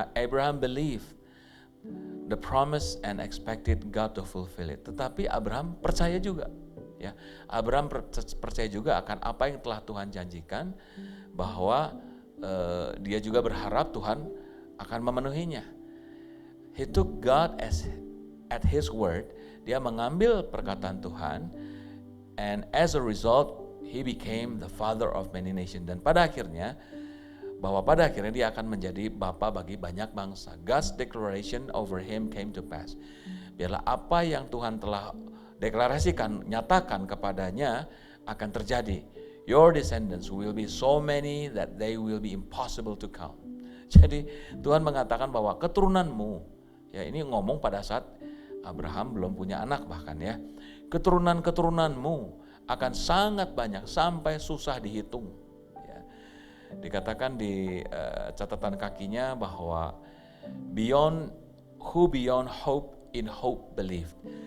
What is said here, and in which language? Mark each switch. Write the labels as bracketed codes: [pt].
[en] Abraham believed the promise and expected God to fulfill it. [id] Tetapi Abraham percaya juga, ya. Abraham percaya juga akan apa yang telah Tuhan janjikan, bahwa dia juga berharap Tuhan akan memenuhinya. [en] He took God at His word. [id] Dia mengambil perkataan Tuhan, [en] and as a result, he became the father of many nations. [id] Dan pada akhirnya dia akan menjadi bapa bagi banyak bangsa. [en] God's declaration over him came to pass. [id] Biarlah apa yang Tuhan telah deklarasikan, nyatakan kepadanya akan terjadi. [en] Your descendants will be so many that they will be impossible to count. [id] Jadi Tuhan mengatakan bahwa keturunanmu, ya ini ngomong pada saat Abraham belum punya anak bahkan ya. Keturunan-keturunanmu akan sangat banyak sampai susah dihitung. Dikatakan di catatan kakinya bahwa [en] beyond hope, in hope believed.